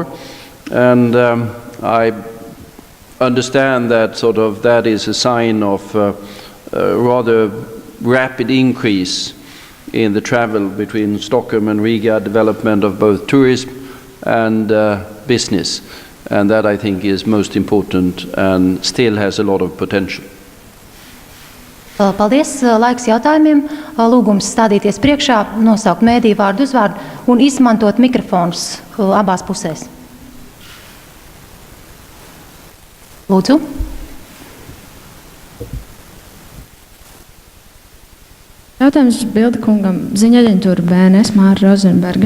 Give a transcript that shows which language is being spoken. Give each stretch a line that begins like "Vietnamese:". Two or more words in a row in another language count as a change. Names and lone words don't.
English: And I understand that that is a sign of rather rapid increase in the travel between Stockholm and Riga, development of both tourism and business. And that I think is most important and still has a lot of potential.
Latvian: Paldies. Laiks jautājumiem. Lūgums stādīties priekšā, nosaukt mēdī vārdu uzvārdu un izmantot mikrofonus abās pusēs. Lūdzu. Jautājums Bilda kungam, ziņa aģentūra BNS Māra Rozenberga.